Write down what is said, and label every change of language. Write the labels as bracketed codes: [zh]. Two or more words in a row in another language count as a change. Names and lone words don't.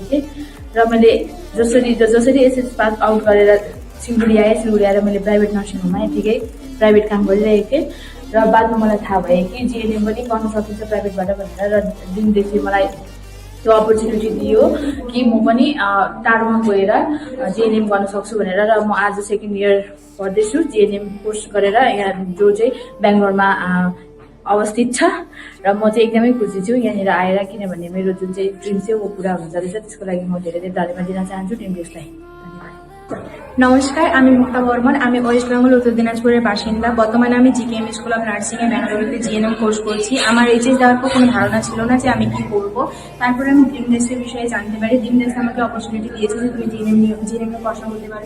[ne] थिएँ र मैले जसरी [en] HS pass out [ne] गरेर सिलगढी आएर मैले [en] private nursing homeमा [ne] यतिकै प्राइभेट काम गरिरहेको थिएँ र बादमा मलाई थाहा भयो कि जिएनएम पनि गर्न सकिन्छ प्राइभेटबाट भनेर, र दिनदेखि मलाई त्यो अपर्च्युनिटी दियो कि म पनि टाढोमा गएर जिएनएम गर्न सक्छु भनेर, र म आज [en] second year [ne] पढ्दैछु [en] GNM course [ne] गरेर यहाँ जो चाहिँ बेङ्गलोरमा अवस्थित छ। र म चाहिँ एकदमै खुसी छु यहाँनिर आएर, किनभने मेरो जुन चाहिँ ड्रिम थियो वो पुरा हुन्छ रहेछ। त्यसको लागि म धेरै धेरै धन्यवाद दिन चाहन्छु ड्रिमडेक्सलाई। [bn] नमस्कार, আমি মুক্তা বর্মন, আমি ওয়েস্ট বেঙ্গল উত্তর দিনাজপুরের বাসিন্দা। বর্তমানে আমি জিকেএম স্কুল অফ নার্সিং এ ব্যাঙ্গালোরুতে [en] GNM course [bn] করছি। আমার এইচএস দেওয়ার পর কোনো ধারণা ছিল না যে আমি কি করব। তারপরে আমি ড্রিমডেক্সের বিষয়ে জানতে পারি। ড্রিমডেক্স আমাকে অপরচুনিটি দিয়েছে যে তুমি জিএনএম এ পড়াশোনা করতে পারবে।